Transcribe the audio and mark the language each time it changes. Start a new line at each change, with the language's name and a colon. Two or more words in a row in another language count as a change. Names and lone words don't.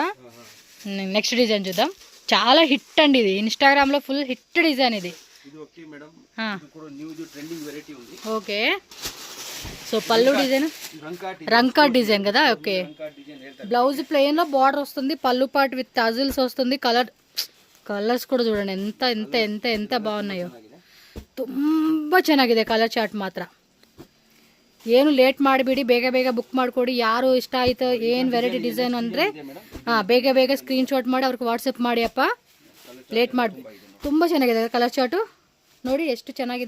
English: next design
Telugu: చూద్దాం, చాలా హిట్ అండి ఇది, ఇన్స్టాగ్రామ్లో
English: full hit design
Telugu: ఇది.
English: okay so
Telugu: పళ్ళు డిజైన్ రంకా డిజైన్ కదా. ఓకే, బ్లౌజ్ ప్లెయిన్లో బార్డర్ వస్తుంది, పళ్ళు పాటు
English: with tassels
Telugu: వస్తుంది. కలర్స్ కూడా చూడండి ఎంత ఎంత ఎంత ఎంత బాగున్నాయో,
Kannada: ತುಂಬ ಚೆನ್ನಾಗಿದೆ
English: colour chart
Kannada: ಮಾತ್ರ. ಏನು ಲೇಟ್ ಮಾಡಿಬಿಡಿ, ಬೇಗ ಬೇಗ ಬುಕ್ ಮಾಡ್ಕೊಡಿ. ಯಾರು ಇಷ್ಟ ಆಯಿತು ಏನು
English: variety design
Kannada: ಅಂದರೆ ಬೇಗ ಬೇಗ ಸ್ಕ್ರೀನ್ಶಾಟ್ ಮಾಡಿ ಅವ್ರಿಗೆ ವಾಟ್ಸಪ್ ಮಾಡಿ ಅಪ್ಪ, ಲೇಟ್ ಮಾಡಿ. ತುಂಬ ಚೆನ್ನಾಗಿದೆ
English: colour chartu
Kannada: ನೋಡಿ, ಎಷ್ಟು ಚೆನ್ನಾಗಿದೆ.